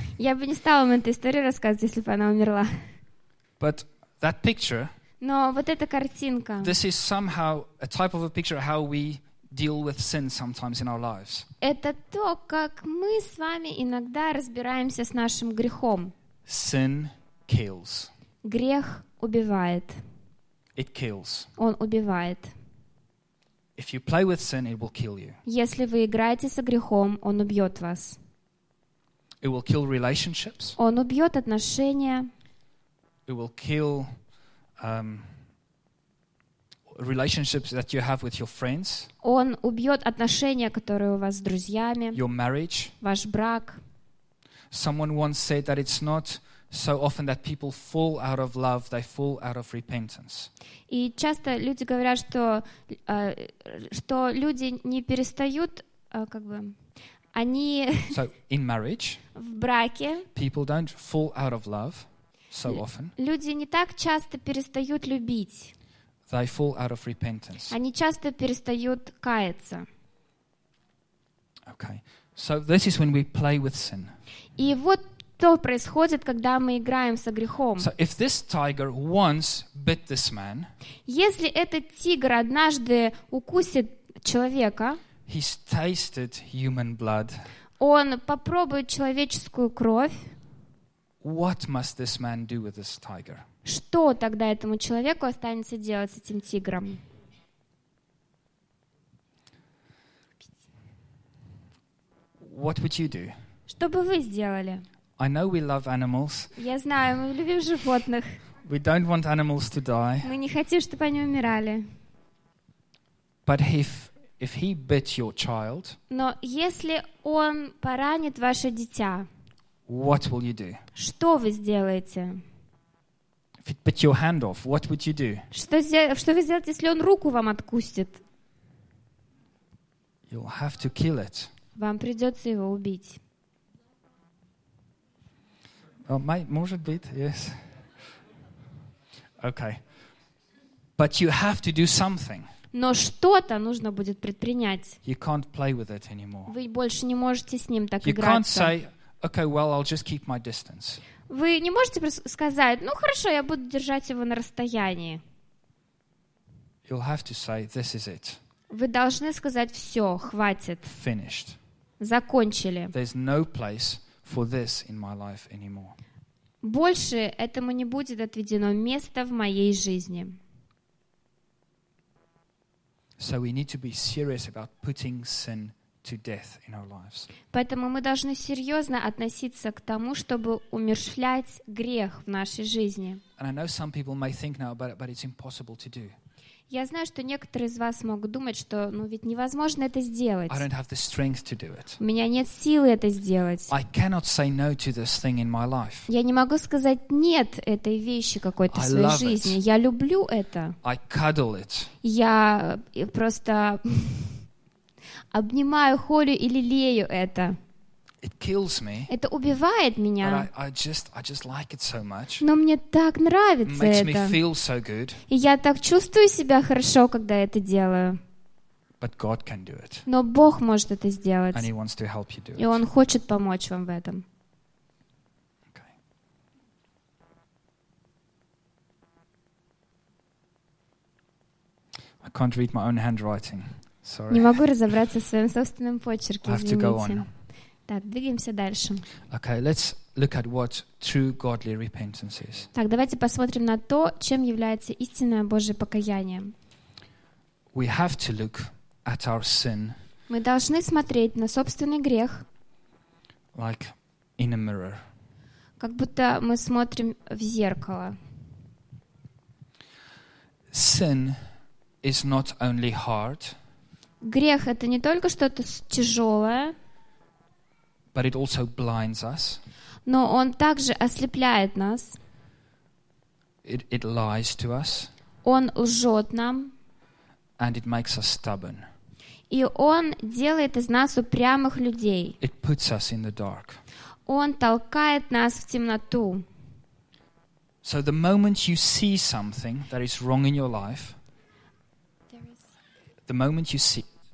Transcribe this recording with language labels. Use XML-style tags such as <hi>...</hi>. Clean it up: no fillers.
<ru>Я бы не стала вам эту историю рассказывать, если бы она умерла.</ru> <en>But that picture.</en> <ru>Но вот эта картинка.</ru> <en>This is somehow a type of a picture of how we deal with sin sometimes in our lives.</en> <ru>Это то, как мы с вами иногда разбираемся с нашим грехом.</ru> <en>Sin kills.</en> <ru>Грех убивает.</ru> <en>It kills.</en> <ru>Он убивает.</ru> <en>If you play with sin, it will kill you.</en> <ru>Если вы играете со грехом, он убьет вас.</ru> <en>It will kill relationships.</en> <ru>Он убьет отношения.</ru> <en>It will kill relationships that you have with your friends.</en> <ru>Он убьет отношения, которые у вас с друзьями.</ru> <en>Your marriage.</en> <ru>Ваш брак.</ru> <en>Someone once said that it's not so often that people fall out of love, they fall out of repentance.</en> <ru>И часто люди говорят, что что люди не перестают, как бы, они.</ru> <en>So in marriage.</en> <ru>В браке.</ru> <en>People don't fall out of love so often.</en> <ru>Люди не так часто перестают любить.</ru> <en>They fall out of repentance.</en> <ru>Они часто перестают каяться.</ru> <en>Okay, so this is when we play with sin.</en> <ru>И вот. Что происходит, когда мы играем со грехом?</ru> <en>So if this tiger once bit this man,</en> <ru>если этот тигр однажды укусит человека,</ru> <en>he's tasted human blood,</en> <ru>он попробует человеческую кровь,</ru> <en>what must this man do with this tiger?</en> <ru>Что тогда этому человеку останется делать с этим тигром?</ru> <en>What would you do?</en> <ru>Что бы вы сделали?</ru> <en>I know we love animals.</en> <ru>Я знаю, мы любим животных.</ru> <en>We don't want animals to die.</en> <ru>Мы не хотим, чтобы они умирали.</ru> <en>But if he bit your child,</en> <ru>но если он поранит ваше дитя,</ru> <en>what will you do?</en> <ru>Что вы сделаете?</ru> <en>If it bit your hand off, what would you do?</en> <ru>Что вы сделаете, если он руку вам откусит?</ru> <en>You'll have to kill it.</en> <ru>Вам придется его убить. Может быть,</ru> <en>yes. Okay. But you have to do something.</en> <ru>Но что-то нужно будет предпринять.</ru> <en>You can't play with it anymore.</en> <ru>Вы больше не можете с ним так</ru> <en>you</en> <ru>играться.</ru> <en>You can't say, okay, well, I'll just keep my distance.</en> <ru>Вы не можете сказать, ну хорошо, я буду держать его на расстоянии.</ru> <en>You'll have to say, this is it.</en> <ru>Вы должны сказать, все, хватит.</ru> <en>Finished.</en> <ru>Закончили.</ru> <en>There's no place for this in my life anymore.</en> <ru>Больше этому не будет отведено места в моей жизни.</ru> <en>So we need to be serious about putting sin to death in our lives.</en> <ru>Поэтому мы должны серьезно относиться к тому, чтобы умерщвлять грех в нашей жизни.</ru> <en>And I know some people may think now about it, but it's impossible to do.</en> <ru>Я знаю, что некоторые из вас могут думать, что ну ведь невозможно это сделать.</ru> <en>I don't have the strength to do it.</en> <ru>У меня нет силы это сделать.</ru> <en>I cannot say no to this thing in my life.</en> <ru>Я не могу сказать нет этой вещи какой-то в своей жизни.</ru> <en>It.</en> <ru>Я люблю это.</ru> <en>I cuddle it.</en> <ru>Я просто обнимаю, холю и лелею это.</ru> <en>It kills me.</en> <ru>Это убивает меня.</ru> <en>I just like it so much.</en> <ru>Но мне так нравится</ru> <en>makes Me feel so good.</en> <ru>И я так чувствую себя хорошо, когда это делаю.</ru> <en>But God can do it.</en> <ru>Но Бог может это сделать.</ru> <en>And he wants to help you do</en> <ru>и Он хочет помочь вам в этом.</ru> <en>Okay. I can't read my own handwriting. Sorry.</en> <ru>Не могу разобраться в своем собственном почерке,</ru> <en>I have to go on.</en> <ru>Так, двигаемся дальше.</ru> <en>Okay, let's look at what true godly repentance is.</en> <ru>Так, давайте посмотрим на то, чем является истинное Божье покаяние.</ru> <en>We have to look at our sin.</en> <ru>Мы должны смотреть на собственный грех.</ru> <en>Like in a mirror.</en> <ru>Как будто мы смотрим в зеркало.</ru> <en>Sin is not only hard.</en> <ru>Грех — это не только что-то тяжелое,</ru> <en>but it also blinds us.</en> <ru>Но он также ослепляет нас.</ru> <en>It lies to us.</en> <ru>Он лжет нам.</ru> <en>And it makes us stubborn.</en> <ru>И он делает из нас упрямых людей.</ru> <en>It puts us in the dark.</en> <ru>Он толкает нас в темноту.</ru> <en>So the moment you see something that is wrong in your life, the moment you see,</en>